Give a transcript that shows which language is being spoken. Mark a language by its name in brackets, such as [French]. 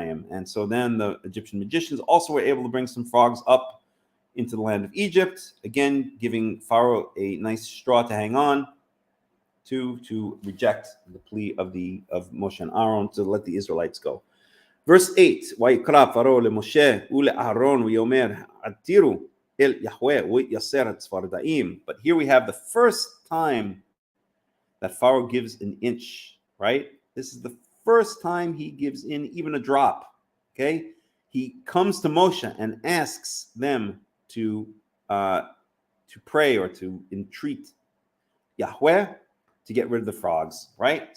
[English] And so then the Egyptian magicians also were able to bring some frogs up into the land of Egypt, again giving Pharaoh a nice straw to hang on to reject the plea of Moshe and Aaron to let the Israelites go. Verse 8, [Hebrew] ויקרא פרעה למשה ולאהרון ויאמר עתירו אל יהוה ויסר הצפרדעים. [English] But here we have the first time that Pharaoh gives an inch, right? This is the first time he gives in even a drop, okay? He comes to Moshe and asks them to pray or to entreat Yahweh to get rid of the frogs, right?